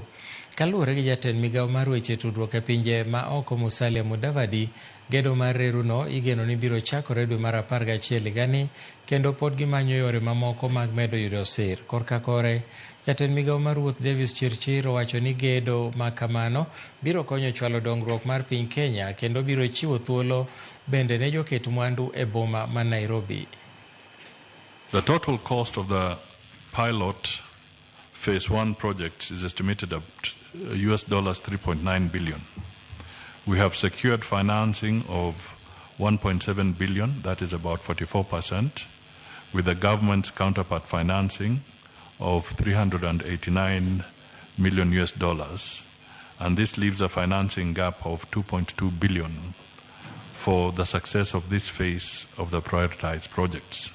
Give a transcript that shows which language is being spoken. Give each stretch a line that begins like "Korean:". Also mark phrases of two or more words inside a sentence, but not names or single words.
Luo (Kenya and Tanzania): Kaluwore gi jatend migawo mar weche tudruok e pinje ma oko Musalia Mudavadi, gedo mar reru no igeno ni biro chakore dwe mar 11 higani kendo pod gimanyo yore mamoko mag medo yudo sir. Korka kore jatend migawo mar wuoth Davis Chirchir owacho ni gedo ma kamano biro konyo chwalo dongruok mar piny Kenya kendo biro chiwo thuolo bende ne joket mwandu e boma ma Nairobi.
English: The total cost of the pilot phase 1 project is estimated at $3.9 billion. We have secured financing of $1.7 billion, that is about 44%, with the government's counterpart financing of $389 million, and this leaves a financing gap of $2.2 billion for the success of this phase of the prioritized projects.